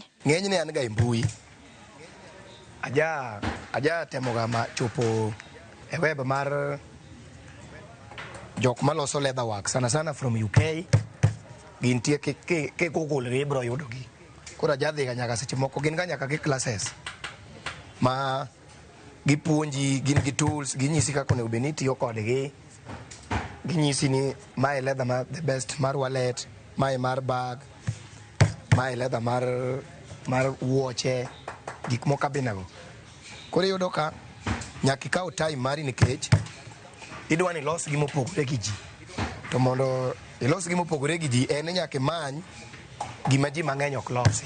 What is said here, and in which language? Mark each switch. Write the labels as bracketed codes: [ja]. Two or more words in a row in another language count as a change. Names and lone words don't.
[luo] Ng'enyne an ga e mbui. Aja temo ga ma chopo e web mar jok maloso [en] leather work [luo] sana sana [en] from UK. [luo] Gintie ke Google re bro yudo gi. Koro aja dhi ga nyaka seche moko gin ga nyaka gi classes ma gipuonji, gin gi tools, ginyisi kaka onego bed ni itiyo kodgi. Ginyisi ni mae leather ma [en] the best [luo] mar wallet, mae mar bag, mae leather mar wuoche, gik moko binago. Koro yudo ka nyaka ikaw time mari nikech idwa ni los gi mopogore gi ji. To mondo ilos gi mopogore gi ji en nyaka imany gima ji mang'eny ok losi.